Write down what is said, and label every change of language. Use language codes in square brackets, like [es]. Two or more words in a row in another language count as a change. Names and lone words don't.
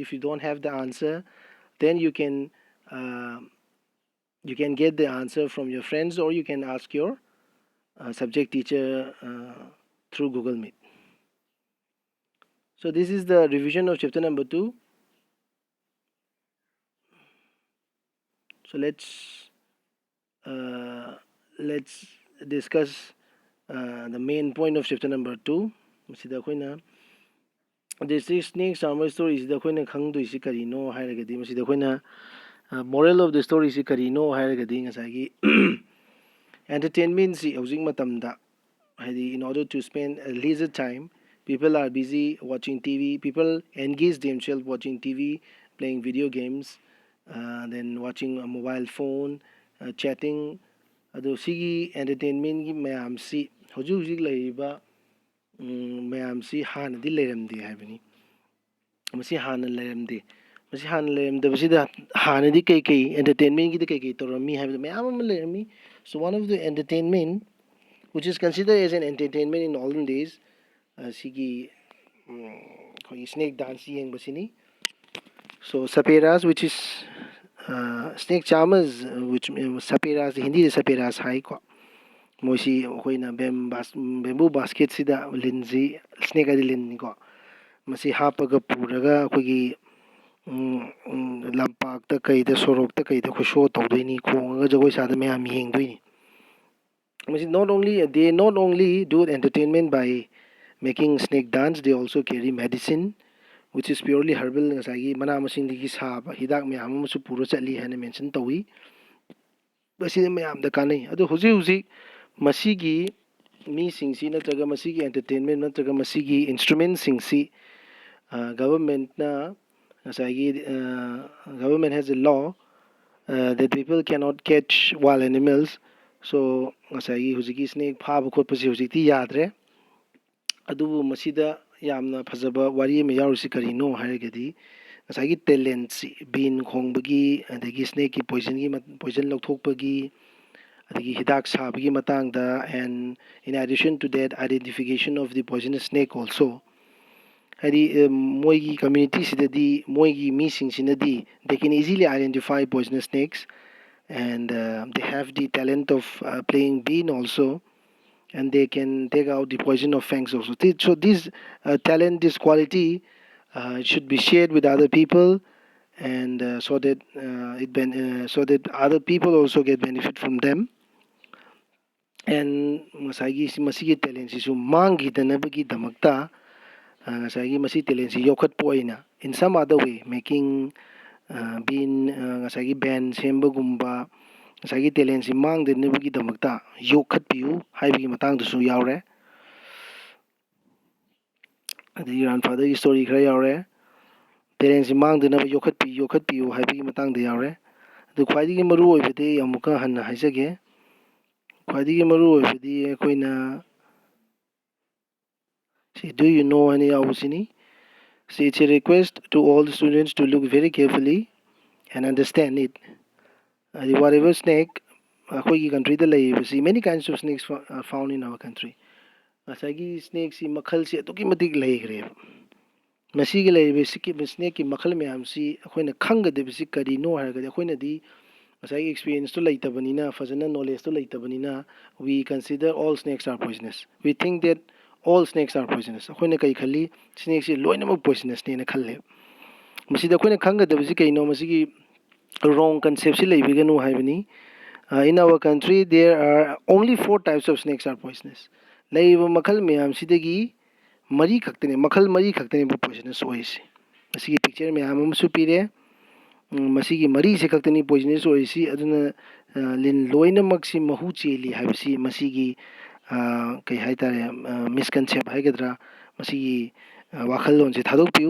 [en] If you don't have the answer, then uh, you can get the answer from your friends, or you can ask your subject teacher through Google Meet. So this is the revision of chapter number 2. So let's discuss the main point of chapter number 2. [mni] ꯃꯁꯤꯗ ꯑꯩꯈꯣꯏꯅ [en] district snake charmer story [mni] ꯁꯤꯗ ꯑꯩꯈꯣꯏꯅ ꯈꯪꯗꯣꯏꯁꯤ ꯀꯔꯤꯅꯣ ꯍꯥꯏꯔꯒꯗꯤ ꯃꯁꯤꯗ ꯑꯩꯈꯣꯏꯅ [en] moral of the story [mni] ꯁꯤ ꯀꯔꯤꯅꯣ ꯍꯥꯏꯔꯒꯗꯤ ꯉꯁꯥꯏꯒꯤ entertainment ꯁꯤ ꯍꯧꯖꯤꯛ ꯃꯇꯝꯗ ꯍꯥꯏꯗꯤ [en] in order to spend a leisure time, people are busy watching TV. People engage themselves watching TV, playing video games, then watching a mobile phone, chatting. [mni] ꯑꯗꯣ ꯁꯤꯒꯤ entertainmentꯒꯤ ꯃꯌꯥꯝꯁꯤ ꯍꯧꯖꯤꯛ ꯍꯧꯖꯤꯛ ꯂꯩꯔꯤꯕ ꯃꯌꯥꯝꯁꯤ ꯍꯥꯟꯅꯗꯤ ꯂꯩꯔꯝꯗꯦ ꯍꯥꯏꯕꯅꯤ ꯃꯁꯤ ꯍꯥꯟꯅ ꯂꯩꯔꯝꯗꯦ ꯃꯁꯤ ꯍꯥꯟꯅ ꯂꯩꯔꯝꯗꯕꯁꯤꯗ ꯍꯥꯟꯅꯗꯤ ꯀꯩꯀꯩ entertainmentꯒꯤꯗ ꯀꯩꯀꯩ ꯇꯧꯔꯝꯃꯤ ꯍꯥꯏꯕꯗ ꯃꯌꯥꯝ ꯑꯃ ꯂꯩꯔꯝꯃꯤ. [en] So one of the entertainment which is considered as an entertainment in olden days [mni] ꯁꯤꯒꯤ ꯑꯩꯈꯣꯏꯒꯤ [en] snake dance ꯌꯦꯡꯕꯁꯤꯅꯤ. So saperas which is snake charmers which saperas ꯍꯤꯟꯗꯤꯗ saperas ꯍꯥꯏꯀꯣ. [mni] ꯃꯣꯏꯁꯤ ꯑꯩꯈꯣꯏꯅ ꯕꯦꯝꯕꯨ ꯕꯥꯁꯀꯦꯠꯁꯤꯗ ꯂꯤꯟꯁꯤ snake ꯍꯥꯏꯗꯤ ꯂꯤꯟꯅꯤꯀꯣ. ꯃꯁꯤ ꯍꯥꯞꯄꯒ ꯄꯨꯔꯒ ꯑꯩꯈꯣꯏꯒꯤ ꯂꯝꯄꯥꯛꯇ ꯀꯩꯗ ꯁꯣꯔꯣꯛꯇ ꯀꯩꯗ ꯑꯩꯈꯣꯏ ꯁꯣ ꯇꯧꯗꯣꯏꯅꯤ ꯈꯣꯡꯉꯒ ꯖꯒꯣꯏ ꯁꯥꯗ ꯃꯌꯥꯝ ꯌꯦꯡꯗꯣꯏꯅꯤ. [en] They not only do entertainment by making snake dance, they also carry medicine which is purely herbal. [mni] ꯉꯁꯥꯏꯒꯤ ꯃꯅꯥ ꯃꯁꯤꯡꯗꯒꯤ ꯁꯥꯕ ꯍꯤꯗꯥꯛ ꯃꯌꯥꯝ ꯑꯃꯁꯨ ꯄꯨꯔ ꯆꯠꯂꯤ ꯍꯥꯏꯅ ꯃꯦꯟꯁꯟ ꯇꯧꯏ. ꯃꯁꯤꯗ ꯃꯌꯥꯝꯗ ꯀꯥꯟꯅꯩ. ꯑꯗꯣ ꯍꯧꯖꯤꯛ ꯍꯧꯖꯤꯛ ꯃꯁꯤꯒꯤ ꯃꯤꯁꯤꯡꯁꯤ ꯅꯠꯇ꯭ꯔꯒ ꯃꯁꯤꯒꯤ entertainment ꯅꯠꯇ꯭ꯔꯒ ꯃꯁꯤꯒꯤ instrumentꯁꯤꯡꯁꯤ governmentꯅ ꯉꯁꯥꯏꯒꯤ [en] government has a law that people cannot catch wild animals. [mni] So ꯉꯁꯥꯏꯒꯤ ꯍꯧꯖꯤꯛꯀꯤ snake ꯐꯥꯕ ꯈꯣꯠꯄꯁꯤ ꯍꯧꯖꯤꯛꯇꯤ ꯌꯥꯗ꯭ꯔꯦ. ꯑꯗꯨꯕꯨ ꯃꯁꯤꯗ ꯌꯥꯝꯅ ꯐꯖꯕ ꯋꯥꯔꯤ ꯑꯃ ꯌꯥꯎꯔꯤꯁꯤ ꯀꯔꯤꯅꯣ ꯍꯥꯏꯔꯒꯗꯤ ꯉꯁꯥꯏꯒꯤ ꯇꯦꯂꯦꯟꯠꯁꯤ ꯕꯤꯟ ꯈꯣꯡꯕꯒꯤ ꯑꯗꯒꯤ [en] snake poison [mni] ꯂꯧꯊꯣꯛꯄꯒꯤ ꯑꯗꯒꯤ ꯍꯤꯗꯥꯛ ꯁꯥꯕꯒꯤ matangda, [en] and in addition to that identification of the poisonous snake also. [mni] ꯍꯥꯏꯗꯤ ꯃꯣꯏꯒꯤ ꯀꯝꯃ꯭ꯌꯨꯅꯤꯇꯤꯁꯤꯗꯗꯤ ꯃꯣꯏꯒꯤ ꯃꯤꯁꯤꯡꯁꯤꯅꯗꯤ [en] they can easily identify poisonous snakes, and they have the talent of playing bean also, and they can take out the poison of fangs also. So this talent, this quality should be shared with other people, and so that so that other people also get benefit from them. [mni] And ꯉꯁꯥꯏꯒꯤ ꯃꯁꯤꯒꯤ ꯇꯦꯂꯦꯟꯁꯤꯁꯨ ꯃꯥꯡꯈꯤꯗꯅꯕꯒꯤꯗꯃꯛꯇ ꯉꯁꯥꯏꯒꯤ ꯃꯁꯤ ꯇꯦꯂꯦꯟꯁꯤ ꯌꯣꯛꯈꯠꯄ ꯑꯣꯏꯅ [en] in some other way making bean [mni] ꯉꯁꯥꯏꯒꯤ ꯕꯦꯟ ꯁꯦꯝꯕꯒꯨꯝꯕ ꯉꯁꯥꯏꯒꯤ ꯇꯦꯂꯦꯟꯁꯤ ꯃꯥꯡꯗꯅꯕꯒꯤꯗꯃꯛꯇ ꯌꯣꯛꯈꯠꯄꯤꯌꯨ ꯍꯥꯏꯕꯒꯤ ꯃꯇꯥꯡꯗꯁꯨ ꯌꯥꯎꯔꯦ. ꯑꯗꯒꯤ ꯒ꯭ꯔꯥꯟꯐꯥꯗꯔꯒꯤ ꯁ꯭ꯇꯣꯔꯤ ꯈꯔ ꯌꯥꯎꯔꯦ. ꯇꯦꯂꯦꯟꯁꯤ ꯃꯥꯡꯗꯅꯕ ꯌꯣꯛꯈꯠꯄꯤꯌꯨ ꯍꯥꯏꯕꯒꯤ ꯃꯇꯥꯡꯗ ꯌꯥꯎꯔꯦ. ꯑꯗꯨ ꯈ꯭ꯋꯥꯏꯗꯒꯤ ꯃꯔꯨ ꯑꯣꯏꯕꯗꯤ ꯑꯃꯨꯛꯀ ꯍꯟꯅ ꯍꯥꯏꯖꯒꯦ. ꯈ꯭ꯋꯥꯏꯗꯒꯤ ꯃꯔꯨ ꯑꯣꯏꯕꯗꯤ ꯑꯩꯈꯣꯏꯅ [en] do you know [mni] ꯍꯥꯏꯅ ꯌꯥꯎꯕꯁꯤꯅꯤ. [en] It's a request to all the students to look very carefully and understand it. Whatever snake [mni] ꯑꯩꯈꯣꯏꯒꯤ ꯀꯟꯇ꯭ꯔꯤꯗ ꯂꯩꯔꯤꯕꯁꯤ [en] many kinds of snakes are found in our country. [mni] ꯉꯁꯥꯏꯒꯤ snakesꯤ ꯃꯈꯜꯁꯤ ꯑꯗꯨꯛꯀꯤ ꯃꯇꯤꯛ ꯂꯩꯈ꯭ꯔꯦꯕ. ꯃꯁꯤꯒꯤ ꯂꯩꯔꯤꯕ snake ꯃꯈꯜ ꯃꯌꯥꯝꯁꯤ ꯑꯩꯈꯣꯏꯅ ꯈꯪꯒꯗꯕꯁꯤ ꯀꯔꯤꯅꯣ ꯍꯥꯏꯔꯒꯗꯤ ꯑꯩꯈꯣꯏꯅꯗꯤ ꯉꯁꯥꯏꯒꯤ experienceꯇꯣ ꯂꯩꯇꯕꯅꯤꯅ ꯐꯖꯅ knowledgeꯇꯣ ꯂꯩꯇꯕꯅꯤꯅ [en] we consider all snakes are poisonous. We think that all snakes are poisonous. [mni] ꯑꯩꯈꯣꯏꯅ ꯀꯩ ꯈꯜꯂꯤ snakesꯤ ꯂꯣꯏꯅꯃꯛ poisonousꯅꯦꯅ ꯈꯜꯂꯦ. ꯃꯁꯤꯗ ꯑꯩꯈꯣꯏꯅ ꯈꯪꯒꯗꯕꯁꯤ ꯀꯩꯅꯣ ꯃꯁꯤꯒꯤ [en] wrong conceptꯁꯤ [mni] ꯂꯩꯕꯤꯒꯅꯨ ꯍꯥꯏꯕꯅꯤ. [en] In our country there are only 4 types of snakes are poisonous. [mni] ꯂꯩꯔꯤꯕ ꯃꯈꯜ ꯃꯌꯥꯝꯁꯤꯗꯒꯤ ꯃꯈꯜ ꯃꯔꯤ ꯈꯛꯇꯅꯦꯕ poisonous ꯑꯣꯏꯔꯤꯁꯤ. ꯃꯁꯤꯒꯤ ꯄꯤꯛꯆꯔ ꯃꯌꯥꯝ ꯑꯃꯁꯨ ꯄꯤꯔꯦ. ꯃꯁꯤꯒꯤ ꯃꯔꯤꯁꯤ ꯈꯛꯇꯅꯤ poisonous ꯑꯣꯏꯔꯤꯁꯤ. ꯑꯗꯨꯅ ꯂꯤꯟ ꯂꯣꯏꯅꯃꯛꯁꯤ ꯃꯍꯨ ꯆꯦꯜꯂꯤ ꯍꯥꯏꯕꯁꯤ ꯃꯁꯤꯒꯤ ꯀꯩ ꯍꯥꯏꯇꯥꯔꯦ misconcept ꯍꯥꯏꯒꯗ꯭ꯔꯥ ꯃꯁꯤꯒꯤ ꯋꯥꯈꯜꯂꯣꯟꯁꯤ ꯊꯥꯗꯣꯛꯄꯤꯌꯨ.